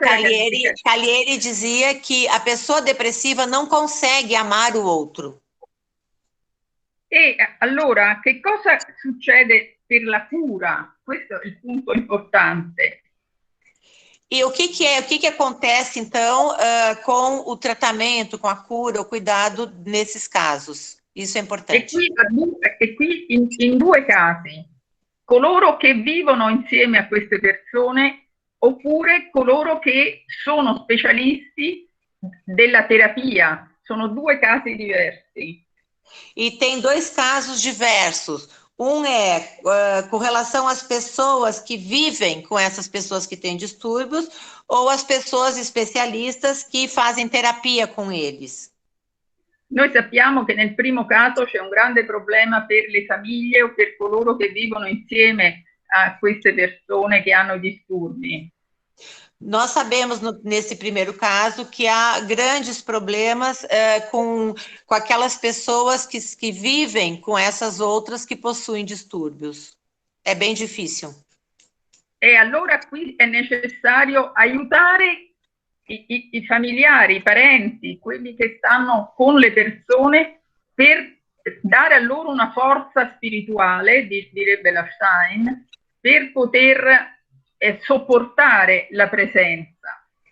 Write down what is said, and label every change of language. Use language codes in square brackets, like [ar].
[pt] Callieri dizia que a pessoa depressiva não consegue amar o outro. [it] E allora, che cosa succede per la cura? Questo è il punto importante. [pt] E o que acontece, então, com o tratamento, com a cura, o cuidado nesses casos? Isso é importante. [it] E qui in due casi. Coloro che vivono insieme a queste persone oppure coloro che sono specialisti della terapia. Sono due casi diversi. [pt] E tem dois casos diversos. Um é com relação às pessoas que vivem com essas pessoas que têm distúrbios ou as pessoas especialistas que fazem terapia com eles. [it] Noi sappiamo che nel primo caso c'è un grande problema per le famiglie o per coloro che vivono insieme a queste persone che hanno disturbi. [pt] Nós sabemos, nesse primeiro caso, que há grandes problemas com aquelas pessoas que vivem com essas outras que possuem distúrbios. É bem difícil. [it] E allora qui è necessario aiutare i familiari, i parenti, quelli che stanno con le persone, per dare a loro una forza spirituale, direbbe la Stein, per poter sopportare la presenza.